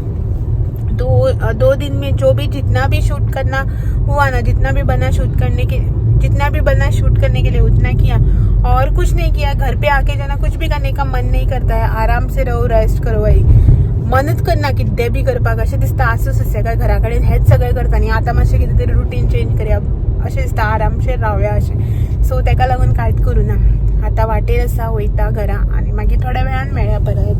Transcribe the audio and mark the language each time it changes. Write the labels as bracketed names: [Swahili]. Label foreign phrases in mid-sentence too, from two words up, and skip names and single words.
[Hindi] तो 2 दिन में जो भी जितना भी शूट करना हुआ ना, जितना भी बना शूट करने के लिए उतना किया और कुछ नहीं किया। घर पे आके जो है ना कुछ भी करने का मन नहीं करता है, आराम से रहो, रेस्ट करो। [Konkani] वही मनच करना किती बी करपाक अशें दिसता। आसूं सुसेगाद घरा कडेन हेच सगळें करता न्ही, आतां मातशें कितें तरी रुटीन चेंज करया अशें दिसता, आरामशेर रावया अशें। सो तेका लागून कांयच करूं ना। आतां वाटेर आसा, वयता घरा आनी मागीर थोड्या वेळान मेळया परत।